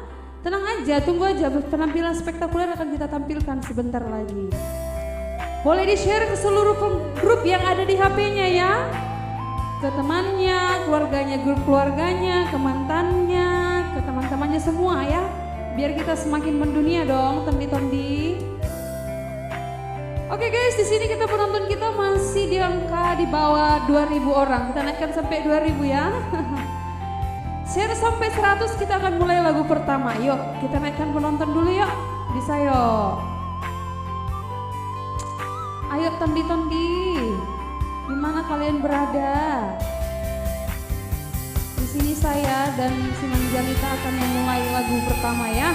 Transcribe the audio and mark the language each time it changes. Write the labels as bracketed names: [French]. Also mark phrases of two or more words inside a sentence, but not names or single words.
[Indonesian] Tenang aja, tunggu aja, penampilan spektakuler akan kita tampilkan sebentar lagi. Boleh di-share ke seluruh grup yang ada di HP-nya ya. Ke temannya, keluarganya, grup keluarganya, ke mantannya, ke teman-temannya semua ya. Biar kita semakin mendunia dong, tondi-tondi. Oke guys, di sini kita penonton kita masih di angka di bawah 2.000 orang. Kita naikkan sampai 2.000 ya. Share sampai 100, kita akan mulai lagu pertama. Yuk, kita naikkan penonton dulu yuk. Bisa yuk. Ayo tondi-tondi. Di mana kalian berada? Di sini saya dan si Manjalita akan memulai lagu pertama ya.